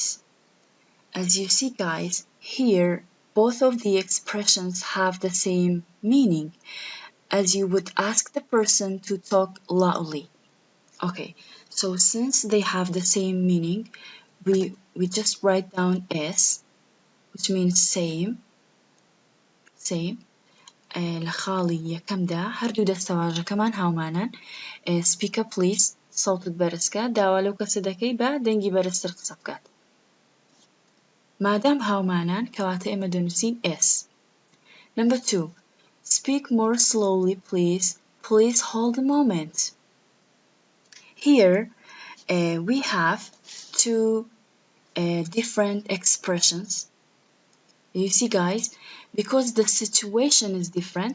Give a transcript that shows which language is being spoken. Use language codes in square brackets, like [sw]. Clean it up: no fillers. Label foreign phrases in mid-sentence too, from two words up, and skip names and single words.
[en] As you see, guys, here both of the expressions have the same meaning, as you would ask the person to talk loudly. Okay, so since they have the same meaning, we just write down S, which means same. [ckb] لە خاڵی یەکەمدا هەردوو دەستەواژەکەمان هاومانان. [en] speak up please [ckb] سەوتت بەرزکە، داوا لەو کەسە دەکەی بە دەنگی بەرزتر قسە بکات. مادام هاومانان کەواتە ئێمە دەنووسین S. [en] Number 2, speak more slowly please hold a moment. Here we have 2 different expressions. You see, guys, because the situation is different.